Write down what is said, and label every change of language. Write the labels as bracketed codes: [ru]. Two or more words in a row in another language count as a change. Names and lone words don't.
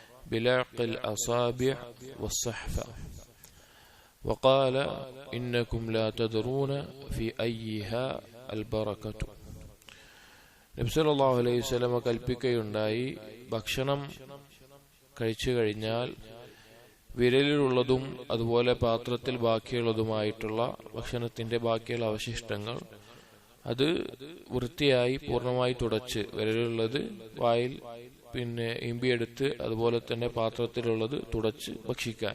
[ar] بلعق الأصابع والصحفة وقال إنكم لا تدرون في أيها البركة. [ml] നബി [ar] صلى الله عليه وسلم [ml] കൽപ്പിക്കുകയുണ്ടായി, ഭക്ഷണം കഴിച്ചു കഴിഞ്ഞാൽ വിരലിലുള്ളതും അതുപോലെ പാത്രത്തിൽ ബാക്കിയുള്ളതുമായിട്ടുള്ള ഭക്ഷണത്തിന്റെ ബാക്കിയുള്ള അവശിഷ്ടങ്ങൾ അത് വൃത്തിയായി പൂർണ്ണമായി തുടച്ച്, വിരലിലുള്ളത് വായിൽ ഇമ്പിയെടുത്ത് അതുപോലെ തന്നെ പാത്രത്തിലുള്ളത് തുടച്ച് ഭക്ഷിക്കാൻ.